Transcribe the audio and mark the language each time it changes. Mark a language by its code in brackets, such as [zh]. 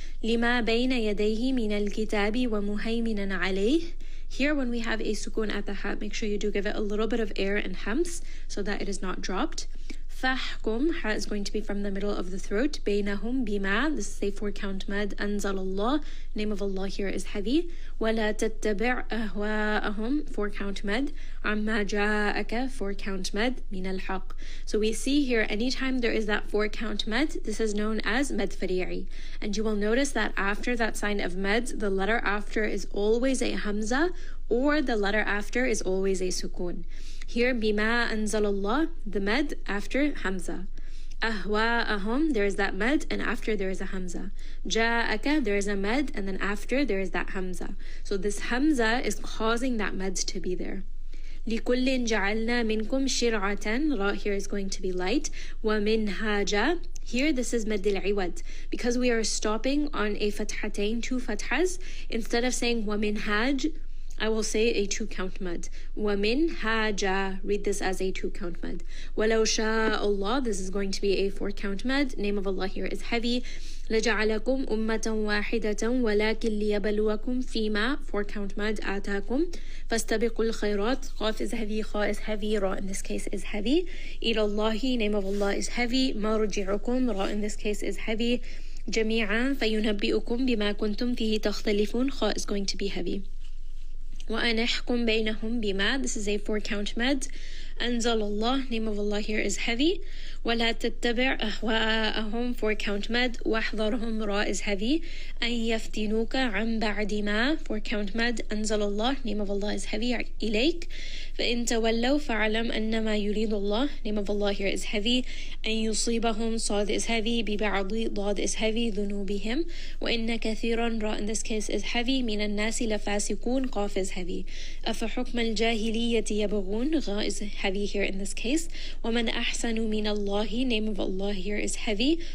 [ar] لِمَا بَيْنَ يَدَيْهِ مِنَ الْكِتَابِ وَمُهَيْمِنًا عَلَيْهِ. [en] Here when we have a sukun at the ha, make sure you do give it a little bit of air and hams so that it is not dropped. [ar] فَحْكُمْ, [en] ha is going to be from the middle of the throat. [ar] بَيْنَهُمْ بِمَا, [en] this is a 4-count mad. [ar] أَنزَلَ اللَّهِ, [en] name of Allah here is heavy. [ar] وَلَا تَتَّبِعْ أَهْوَاءَهُمْ, [en] 4-count mad. [ar] عَمَّا جَاءَكَ, [en] 4-count mad. [ar] مِنَ الْحَقِّ. [en] So we see here, anytime there is that 4-count mad, this is known as mad fari'i. And you will notice that after that sign of mad, the letter after is always a hamza, or the letter after is always a sukun. Here, bima anzalallah, the mad after hamza. Ahwa'ahum, there is that mad, and after there is a hamza. Ja'aka, there is a mad, and then after there is that hamza. So this hamza is causing that mad to be there. [ar] لِكُلٍّ جَعَلْنَا مِنْكُمْ شِرْعَةً, [en] ra here is going to be light. [ar] وَمِنْهَاجًا, [en] Here, this is mad al-iwad. Because we are stopping on a fathatain, 2 fathas, instead of saying وَمِنْهَاج, I will say a 2-count mad. [ar] وَمِنْهَاجَ, [en] read this as a 2-count mad. [ar] وَلَوْ شَاءَ اللَّهُ, [en] this is going to be a 4-count mad. Name of Allah here is heavy. [ar] لَجَعَلَكُمْ أُمَّةً وَاحِدَةً وَلَكِنْ لِيَبَلُوَكُمْ فِيمَا, [en] 4-count mad, [ar] آتَاكُمْ. فَاسْتَبِقُوا الْخَيْرَاتِ, [en] Qaf is heavy, Kha is heavy, Ra in this case is heavy. [ar] إِلَى اللَّهِ, [en] name of Allah is heavy. [ar] مَرْجِعُكُمْ, [en] Ra in this case is heavy. [ar] جَمِيعًا فَيُنَبِّئُكُمْ بِمَا كُنْتُمْ فِيهِ تَخْتَلِفُونَ, [en] Kha is going to be heavy. [ar] وَأَنَحْكُمْ بَيْنَهُمْ بِمَا, [en] this is a 4-count mad. أنزل Allah, name of Allah here is heavy. [ar] وَلَا تَتَّبِعْ أَهْوَاءَهُمْ, [en] 4-count mad. [ar] وَاحْذَرْهُمْ, [en] Ra is heavy. [ar] أَن يَفْتِنُوكَ عَنْ بَعْدِ مَا, [en] 4-count mad. أنزل Allah, name of Allah is heavy. [ar] إِلَيْكَ فَإِن تَوَلَّوْا فَاعْلَمْ أَنَّمَا يُرِيدُ اللَّهُ, [en] name of Allah here is heavy. [ar] أَن يُصِيبَهُمْ, [en] Sad is heavy. [ar] بِبَعْضِ, [en] Dad is heavy. [ar] ذُنُوبِهِمْ وَإِنَّ كَثِيرًا, [en] Ra in this case is heavy. [ar] مِنَ النَّاسِ لَفَاسِقُونَ, [en] Qaf is heavy. [ar] أَفَحُكْمَ الْجَاهِلِيَّةِ يَبْغُونَ, [en] Gha is heavy here in this case. [ar] وَمَنْ أَحْسَنُ مِنَ اللَّهِ, [en] name of Allah here is heavy.